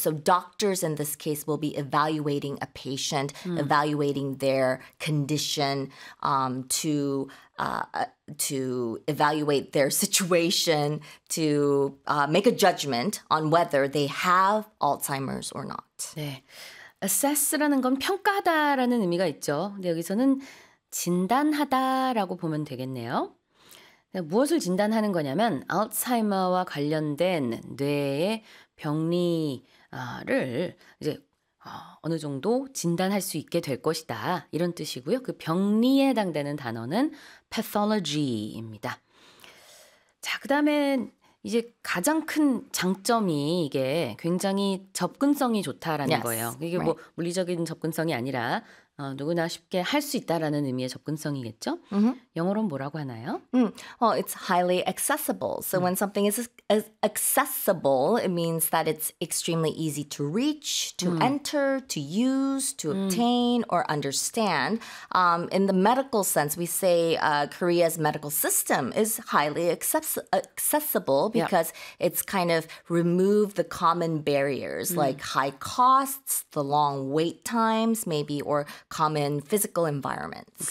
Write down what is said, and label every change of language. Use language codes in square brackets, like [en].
[en] So doctors in this case will be evaluating a patient, evaluating their condition. To evaluate their situation, to make a judgment on whether they have Alzheimer's or not. [ko] 네, assess라는 건 평가하다라는 의미가 있죠. 근데 여기서는 진단하다라고 보면 되겠네요. 무엇을 진단하는 거냐면 알츠하이머와 관련된 뇌의 병리를 이제 어느 정도 진단할 수 있게 될 것이다. 이런 뜻이고요. 그 병리에 해당되는 단어는 pathology입니다. 자, 그 다음에 이제 가장 큰 장점이 이게 굉장히 접근성이 좋다라는 [en] yes, [ko] 거예요. 이게 [en] right. [ko] 뭐 물리적인 접근성이 아니라 누구나 쉽게 할 수 있다라는 의미의 접근성이겠죠? Mm-hmm. 영어로는 뭐라고 하나요? [en] Well, it's highly accessible. So when something is accessible, it means that it's extremely easy to reach, to enter, to use, to obtain, or understand. In the medical sense, we say Korea's medical system is highly accessible because it's kind of removed the common barriers like high costs, the long wait times maybe, or common physical environments.